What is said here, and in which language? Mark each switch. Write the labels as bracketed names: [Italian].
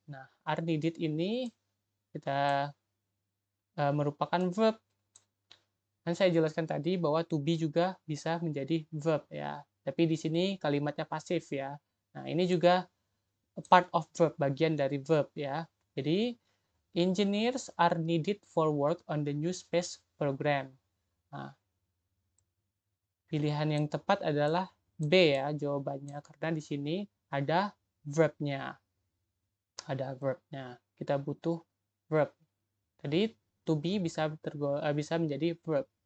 [Indonesian] Nah, [English] are needed [Indonesian] ini kita merupakan verb. Dan saya jelaskan tadi bahwa to be juga bisa menjadi verb ya. Tapi di sini kalimatnya pasif ya. Nah, ini juga [English] part of verb, [Indonesian] bagian dari verb ya. Jadi [English] engineers are needed for work on the new space program. [Indonesian] Nah, pilihan yang tepat adalah B ya jawabannya, karena di sini ada verb-nya. Ada verb-nya. Kita butuh verb. Jadi to be bisa menjadi verb.